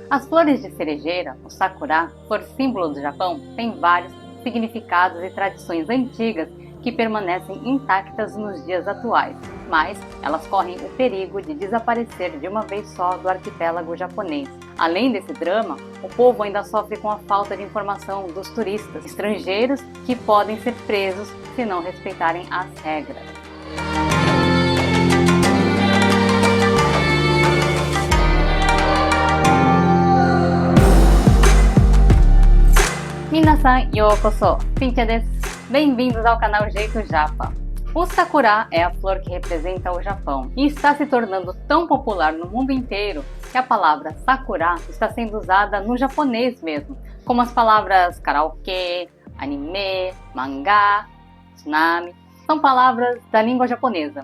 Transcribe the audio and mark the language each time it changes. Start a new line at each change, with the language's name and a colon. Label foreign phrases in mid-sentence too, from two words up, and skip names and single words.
Portuguese: As flores de cerejeira, o sakura, flor símbolo do Japão, têm vários significados e tradições antigas que permanecem intactas nos dias atuais, mas elas correm o perigo de desaparecer de uma vez só do arquipélago japonês. Além desse drama, o povo ainda sofre com a falta de informação dos turistas estrangeiros que podem ser presos se não respeitarem as regras.
Japanese: 皆さんようこそ、Cíntia です.
Portuguese: Bem-vindos ao canal Jeito Japa. O sakura é a flor que representa o Japão e está se tornando tão popular no mundo inteiro que a palavra sakura está sendo usada no japonês mesmo, como as palavras karaokê, anime, mangá, tsunami, são palavras da língua japonesa.